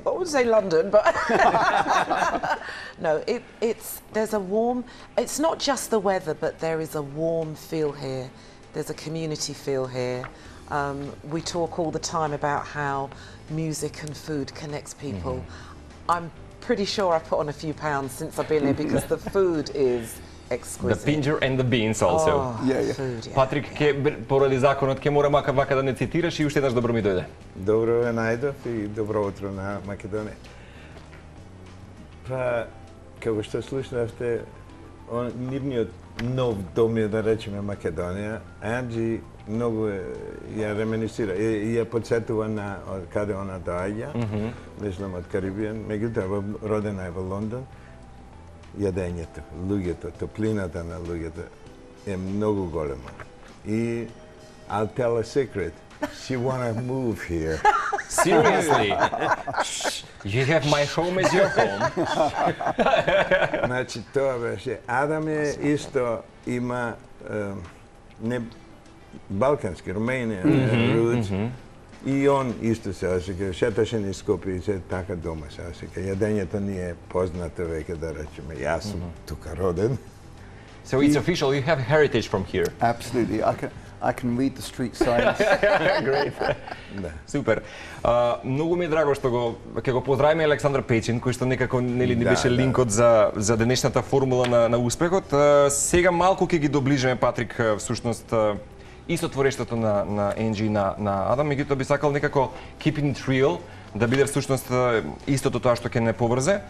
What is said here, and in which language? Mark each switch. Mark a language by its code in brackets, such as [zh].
[en] I would say London, but no, there's a warm, it's not just the weather, but there is a warm feel here. There's a community feel here. We talk all the time about how music and food connects people. I'm pretty sure I've put on a few pounds since I've been here because the food is exquisite. The pinjer and the beans also. Oh, Yeah. food, yeah. [mk] Патрик, поради законот, ке мора вака да не цитираш и уште еднаш добро ми дојде. Добро ве најдов и добро утро на Македонија. Па, како што слушнавте, нивниот нов дом е, да речеме, Македонија. Енџи многу ја реминисира, ја подсетува на каде она доаѓа, мислам од Карибијан, меѓутоа родена е во Лондон. Јадењето, луѓето, топлината на луѓето е многу голема. [en] И I'll tell a secret. She wanna move here. Seriously? You have my home as your home. [mk] Значи, тоа беше. Адам е исто има не балкански, [en] Romanian roots. [mk] И он исто се осеќа, шеташе низ Скопје и се така дома се осеќа. Јадењето ни е познато веќе, да речеме. Јас сум тука роден. [en] So it's official, you have heritage from here. Absolutely. I can read the street signs. Great. Супер. [mk] Многу ми е драго што ќе го поздравиме Александар Печин, кој што некако нели ни беше линкот за денешната формула на успехот. Сега малку ќе ги доближиме, Патрик, всушност исто творештото на Енџи и на Адам, меѓутоа би сакал некако Keeping It Real да биде всушност истото тоа што ќе не поврзе.